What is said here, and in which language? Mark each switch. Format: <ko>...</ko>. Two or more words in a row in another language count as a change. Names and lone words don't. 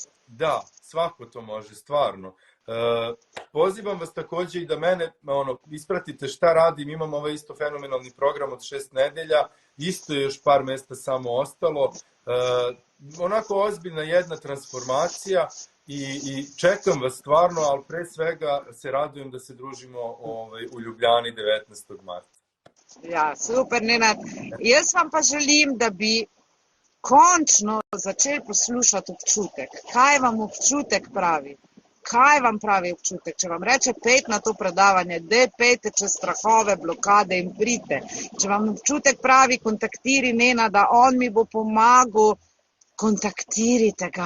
<sr>Da, svako to može, stvarno. Pozivam vas također i da mene ispratite šta radim, imam ovaj isto fenomenalni program od 6 nedelja, isto je još par mjesta samo ostalo. Onako ozbiljna jedna transformacija i čekam vas stvarno, ali pre svega se radujem da se družimo u Ljubljani 19. marta.</sr> <sl>Ja, super, Nenad. Jaz vam pa želim, da bi končno začeli poslušati občutek. Kaj vam občutek pravi? Kaj vam pravi občutek? Če vam reče, pejte na to predavanje, pejte čez strahove, blokade in pridite. Če vam občutek pravi, kontaktiri Nenada, on mi bo pomagal, kontaktirajte ga.</sl>